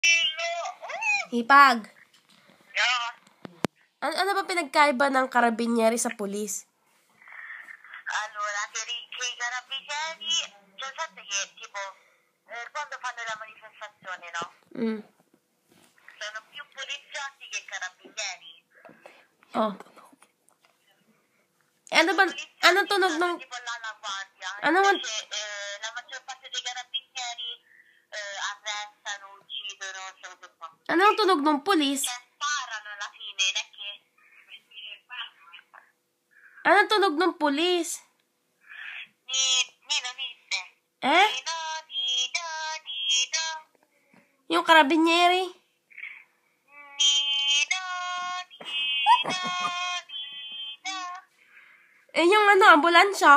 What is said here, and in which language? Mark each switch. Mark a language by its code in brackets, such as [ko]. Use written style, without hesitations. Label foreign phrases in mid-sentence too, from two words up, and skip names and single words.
[tl] Hipag. Ano ba pinagkaiba ng karabinieri sa pulis? [it] Allora, che i carabinieri, cioè sapete che tipo quando fanno la manifestazione, no? Sono più poliziotti che carabinieri. [tl] Oh. Anong tunog ng... [it] Tipo la guardia. [tl] Ano man... [it] La maggior parte dei carabinieri arrestano, uccidono, cose qua. [tl] Ano ang tunog ng pulis? [it] Cioè sparano alla fine, non è che... [tl] Anong tunog ng pulis? Nino, dite. Eh? Nino. Yung karabinieri? Nino. Eh, yung ambulansya.